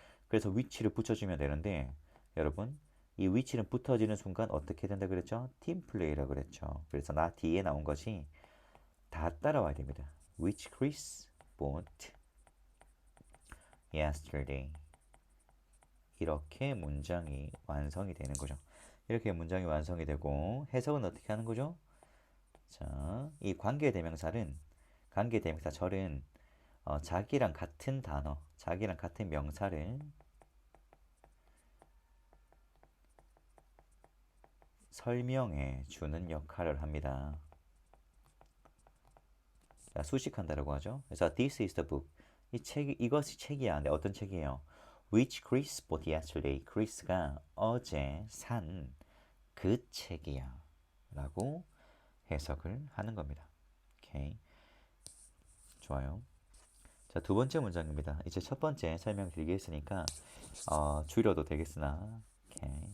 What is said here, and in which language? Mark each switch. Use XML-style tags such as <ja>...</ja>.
<ko>그래서 which를 붙여주면 되는데 여러분 이 which는 붙어지는 순간 어떻게 된다 그랬죠? 팀플레이라고 그랬죠. 그래서 나 뒤에 나온 것이 다 따라와야 됩니다.</ko> <en>Which Chris bought yesterday.</en> <ko>이렇게 문장이 완성이 되는 거죠. 이렇게 문장이 완성이 되고 해석은 어떻게 하는 거죠? 자, 이 관계대명사 절은 자기랑 같은 단어, 자기랑 같은 명사를 설명해 주는 역할을 합니다. 자, 수식한다라고 하죠. 그래서</ko> <en>this is the book.</en> <ko>이것이 책이야. 근데 어떤 책이에요?</ko> <en>Which Chris bought yesterday.</en> <ko>Chris가 어제 산 그 책이야. 라고 해석을 하는 겁니다. 오케이. 좋아요. 자, 두 번째 문장입니다. 이제 첫 번째 설명 드리게 했으니까 줄여도 되겠으나 오케이.</ko>